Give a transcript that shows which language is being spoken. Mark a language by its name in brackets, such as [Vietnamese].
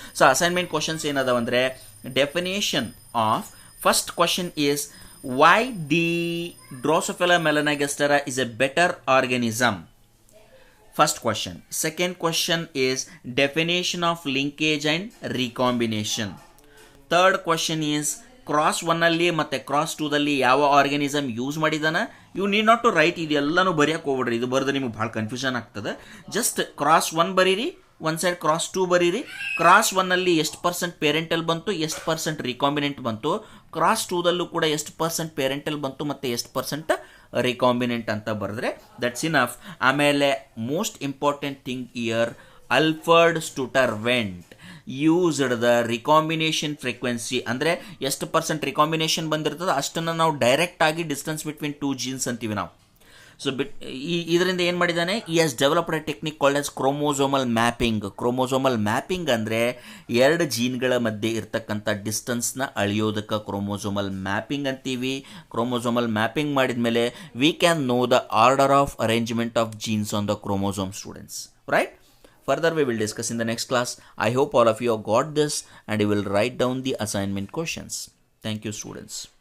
[English] so assignment questions [Kannada] ಏನದಾವಂದರೆ, [English] Definition of first question is why the drosophila melanogaster is a better organism. First question. Second question is definition of linkage and recombination. Third question is [Kannada] cross 1ಅಲ್ಲಿ ಮತ್ತು cross 2ದಲ್ಲಿ ಯಾವ organism use ಮಾಡಿದಾನ, [English] You need not to write. [Kannada] ಇದೆಲ್ಲನೂ ಬರೆಯೋಕೆ ಹೋಗ್ಬಿಡ್ರಿ, ಇದು ಬರೆದು ನಿಮ್ಗೆ ಭಾಳ confusion ಆಗ್ತದೆ. Just cross 1 ಬರೀರಿ, ಒಂದು ಸೈಡ್ ಕ್ರಾಸ್ 2 ಬರೀರಿ. ಕ್ರಾಸ್ 1ಅಲ್ಲಿ ಎಷ್ಟು ಪರ್ಸೆಂಟ್ ಪೇರೆಂಟಲ್ ಬಂತು, ಎಷ್ಟು ಪರ್ಸೆಂಟ್ ರಿಕಾಂಬಿನೆಂಟ್ ಬಂತು, ಕ್ರಾಸ್ 2ದಲ್ಲೂ ಕೂಡ ಎಷ್ಟು ಪರ್ಸೆಂಟ್ ಪೇರೆಂಟಲ್ ಬಂತು ಮತ್ತು ಎಷ್ಟು ಪರ್ಸೆಂಟ್ ರಿಕಾಂಬಿನೆಂಟ್ ಅಂತ ಬರೆದ್ರೆ [English] That's enough. [Kannada] ಆಮೇಲೆ [English] most important thing here, Alfred Sturtevant used the recombination frequency, [Kannada] ಅಂದರೆ ಎಷ್ಟು ಪರ್ಸೆಂಟ್ ರಿಕಾಂಬಿನೇಷನ್ ಬಂದಿರ್ತದೆ ಅಷ್ಟನ್ನು ನಾವು ಡೈರೆಕ್ಟ್ ಆಗಿ ಡಿಸ್ಟೆನ್ಸ್ ಬಿಟ್ವೀನ್ 2 ಜೀನ್ಸ್ ಅಂತೀವಿ ನಾವು. ಸೊ ಇದರಿಂದ ಏನು ಮಾಡಿದ್ದಾನೆ, [English] he has developed a technique called as [Kannada] chromosomal mapping. Chromosomal mapping ಅಂದರೆ 2 ಜೀನ್ಗಳ ಮಧ್ಯೆ ಇರ್ತಕ್ಕಂಥ ಡಿಸ್ಟೆನ್ಸ್ನ ಅಳಿಯೋದಕ್ಕೆ ಕ್ರೋಮೋಸೋಮಲ್ ಮ್ಯಾಪಿಂಗ್ ಅಂತೀವಿ. [English] chromosomal mapping [Kannada] ಮಾಡಿದ ಮೇಲೆ [English] We can know the order of arrangement of genes on the chromosome students, right? Further we will discuss in the next class. I hope all of you have got this and you will write down the assignment questions. Thank you students.